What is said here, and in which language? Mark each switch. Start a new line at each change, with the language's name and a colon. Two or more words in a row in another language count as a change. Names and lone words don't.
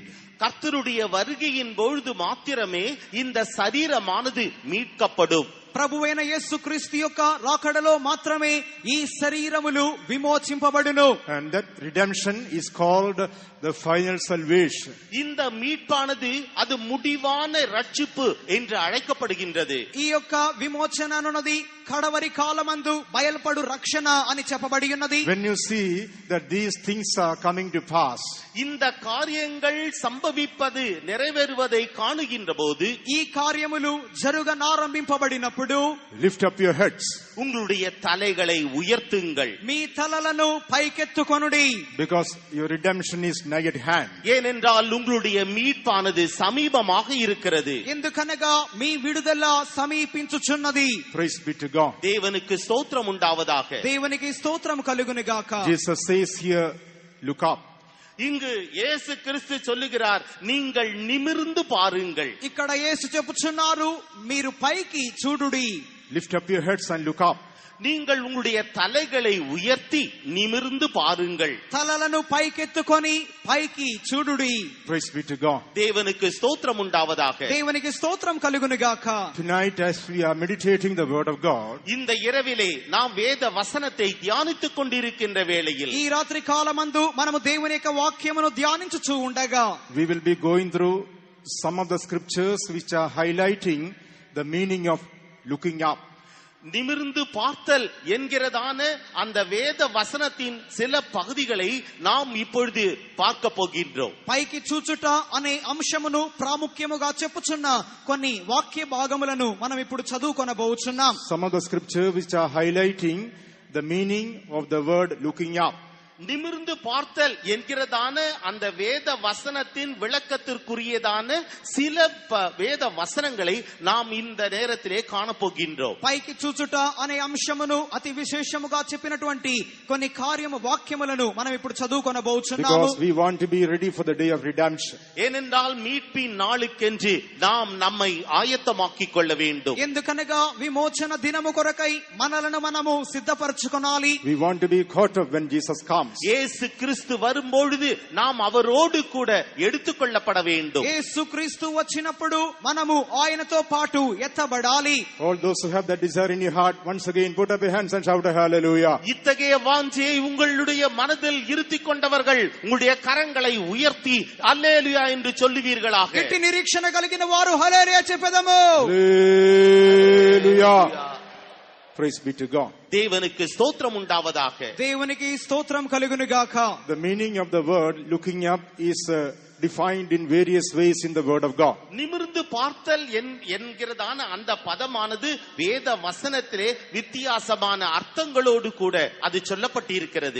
Tamil: கர்த்தருடைய வருகையின் பொழுது மாத்திரமே இந்த சரீரமானது மீட்கப்படும்.
Telugu: ప్రభువైన యేసుక్రీస్తు యొక్క రాకడలో మాత్రమే ఈ శరీరములు విమోచింపబడును.
English: And that redemption is called the final salvation.
Tamil: இந்த மீட்பானது அது முடிவான ரட்சிப்பு என்று அழைக்கப்படுகின்றது.
Telugu: ఈ యొక్క విమోచన అన్నది కడవరి కాలమందు బయలుపడు రక్షణ అని చెప్పబడి ఉన్నది.
English: When you see that these things are coming to pass,
Tamil: இந்த காரியங்கள் சம்பவிப்பது நிறைவேறுவதை காணுகின்ற போது,
Telugu: ఈ కార్యములు జరుగనారంభింపబడినప్పుడు
English: lift up your heads.
Tamil: உங்களுடைய தலைகளை உயர்த்துங்கள்.
Telugu: మీ తలలను పైకెత్తుకొనుడి.
English: Because your redemption is nigh at hand.
Tamil: ஏனென்றால் உங்களுடைய மீட்பானது சமீபமாக இருக்கிறது.
Telugu: ఎందుకనగా మీ విడుదల సమీపించుచున్నది.
English: Praise be to God.
Tamil: தேவனுக்கு ஸ்தோத்திரம் உண்டாவதாக.
Telugu: దేవునికి స్తోత్రం కలుగును గాక.
English: Jesus says here, look up.
Tamil: இங்கு இயேசு கிறிஸ்து சொல்லுகிறார், நீங்கள் நிமிர்ந்து பாருங்கள்.
Telugu: ఇక్కడ యేసు చెప్పుచున్నారు, మీరు పైకి చూడుడి.
English: Lift up your heads and look up.
Tamil: நீங்கள் உங்களுடைய தலைகளை உயர்த்தி நிமிர்ந்து பாருங்கள்.
Telugu: తలలను పైకెత్తుకొని పైకి చూడుడి.
English: Praise be to God.
Tamil: தேவனுக்கு ஸ்தோத்திரம் உண்டாவதாக.
Telugu: దేవునికి స్తోత్రం కలుగును గాక.
English: Tonight as we are meditating the word of God,
Tamil: இந்த இரவிலே நாம் வேத வசனத்தை தியானித்துக் கொண்டிருக்கின்ற வேளையில்,
Telugu: ఈ రాత్రి కాలమందు మనము దేవుని యొక్క వాక్యమును ధ్యానించుచూ ఉండగా,
English: we will be going through some of the scriptures which are highlighting the meaning of looking up.
Tamil: நிமிர்ந்து பார்த்தல் என்கிறதான அந்த வேத வசனத்தின் சில பகுதிகளை நாம் இப்பொழுது பார்க்க போகின்றோம்.
Telugu: పైకి చూచుట అనే అంశమును ప్రాముఖ్యముగా చెప్పుచున్న కొన్ని వాక్య భాగములను మనం ఇప్పుడు చదువుకొనబోచున్నాం.
English: Some of the scriptures which are highlighting the meaning of the word looking up.
Tamil: நிமிர்ந்து பார்த்தல் என்கிறதான அந்த வேத வசனத்தின் விளக்கத்திற்குரியதான சில வேத வசனங்களை நாம் இந்த நேரத்திலே காணப்போகின்றோம்.
Telugu: పైకి చూచుట అనే అంశమును అతి విశేషముగా చెప్పినటువంటి కొన్ని కార్యము వాక్యములను మనం ఇప్పుడు చదువుకొనబోచున్నాము.
English: Because we want to be ready for the day of redemption.
Tamil: ஏனென்றால் மீட்பின் நாளுக்கென்று நாம் நம்மை ஆயத்தமாக்கிக் கொள்ள வேண்டும்.
Telugu: ఎందుకనగా విమోచన దినము కొరకై మనలను మనము సిద్ధపరచుకొనాలి.
English: We want to be caught up when Jesus comes.
Tamil: இயேசு கிறிஸ்து வரும்பொழுது நாம் அவரோடு கூட எடுத்துக்கொள்ளப்பட வேண்டும்.
Telugu: యేసు క్రీస్తు వచ్చినప్పుడు మనము ఆయనతో పాటు ఎత్తబడాలి.
English: All those who have that desire in your heart, once again put up your hands and shout a hallelujah.
Tamil: இத்தகைய வாஞ்சையை உங்களுடைய மனதில் இருத்திக் கொண்டவர்கள் உங்களுடைய கரங்களை உயர்த்தி அல்லேலூயா என்று சொல்லுவீர்களாக.
Telugu: గట్టి నిరీక్షణ కలిగిన వారు హల్లెలూయా చెప్పెదము.
English: Hallelujah. Praise be to God.
Tamil: தேவனுக்கு ஸ்தோத்திரம் உண்டாவதாக.
Telugu: దేవునికి స్తోత్రం కలుగును గాక.
English: The meaning of the word looking up is defined in various ways in the word of God.
Tamil: நிமிர்ந்து பார்த்தல் என்கிறதான அந்த பதமானது வேத வசனத்திலே வித்தியாசமான அர்த்தங்களோடு கூட அது சொல்லப்பட்டிருக்கிறது.